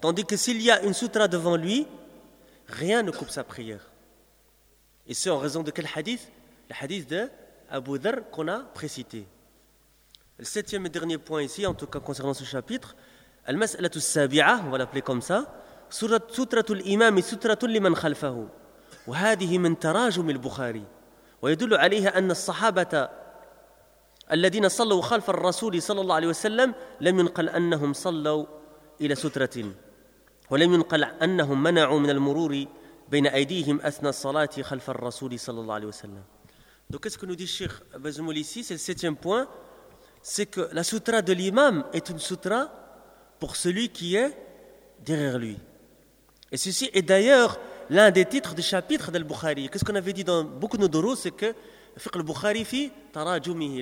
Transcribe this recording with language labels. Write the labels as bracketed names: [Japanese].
[French] Tandis que s'il y a une sutra devant lui, rien ne coupe sa prière. Et c'est en raison de quel hadith ? Le hadith de Abu Dhar qu'on a précité. Le septième et dernier point ici, en tout cas concernant ce chapitre, [Arabic] al-mas'alatu as-sabi'a, [French] on va l'appeler comme ça. [Arabic] سترة الإمام سترة لمن خلفه وهذه من تراجم البخاري ويدل عليها أن الصحابة الذين صلوا خلف الرسول صلى الله عليه وسلم لم ينقل أنهم صلوا إلى سترة ولم ينقل أنهم منعوا من المرور بين أيديهم أثناء الصلاة خلف الرسول صلى الله عليه وسلم. [French] Donc qu'est-ce que nous dit Cheikh Bazmoul ici, c'est le septième point, c'est que la sutra de l'imam est une sutra pour celui qui est derrière lui. Et ceci est d'ailleurs l'un des titres du chapitre de Al-Bukhari. Qu'est-ce qu'on avait dit dans beaucoup de nos durus, c'est que le [Arabic] fiqh al-Bukhari fi tarajumihi.